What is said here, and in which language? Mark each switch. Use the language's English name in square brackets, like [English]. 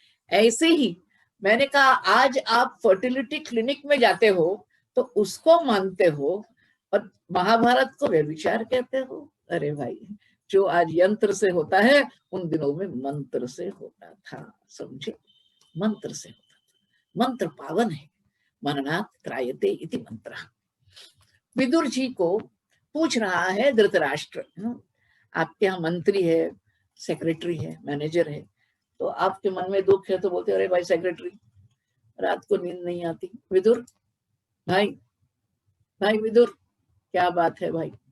[Hindi] ऐसे ही मैंने कहा, आज आप फर्टिलिटी क्लिनिक में जाते हो तो उसको मानते हो, और महाभारत को व्यभिचार कहते हो। अरे भाई, जो आज यंत्र से होता है उन दिनों में मंत्र से होता था, समझे? मंत्र से होता था। मंत्र पावन है। [Sanskrit] मननात् त्रायते इति मंत्र। [Hindi] विदुर जी को पूछ रहा है धृतराष्ट्र, आपके यहाँ मंत्री है, सेक्रेटरी है, मैनेजर है, तो आपके मन में दुख है, तो बोलते अरे भाई सेक्रेटरी, रात को नींद नहीं आती। विदुर भाई, भाई विदुर, क्या बात है भाई?